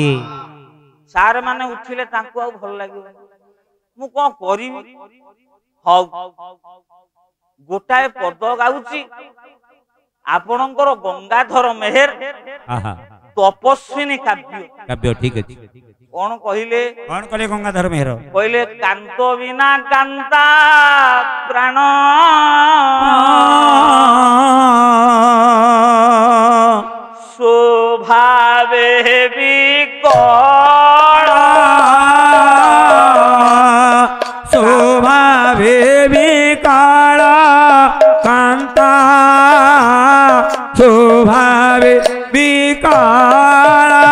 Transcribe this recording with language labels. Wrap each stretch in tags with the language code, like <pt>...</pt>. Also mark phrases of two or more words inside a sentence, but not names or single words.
<or>ସାର ମାନେ ଉଠିଲେ ତାଙ୍କୁ ଆ ଭଲ ଲାଗିଓ ମୁଁ କୋନ କରିବି ହଉ ଗୋଟାଏ ପଦ ଗାଉଛି ଆପଣଙ୍କର ଗଙ୍ଗାଧର ମେହେର ତପସ୍ୱିନୀ କାବ୍ୟ କାବ୍ୟ ଠିକ ଅଛି କୋନ କହିଲେ ଗଙ୍ଗାଧର ମେହେର କହିଲେ କାନ୍ତ ବିନା କାନ୍ତା ପ୍ରାଣ ସ୍ୱଭାବେ ବିକଳ ସ୍ୱଭାବେ ବିକଳ କାନ୍ତା ସ୍ୱଭାବେ ବିକଳ</or>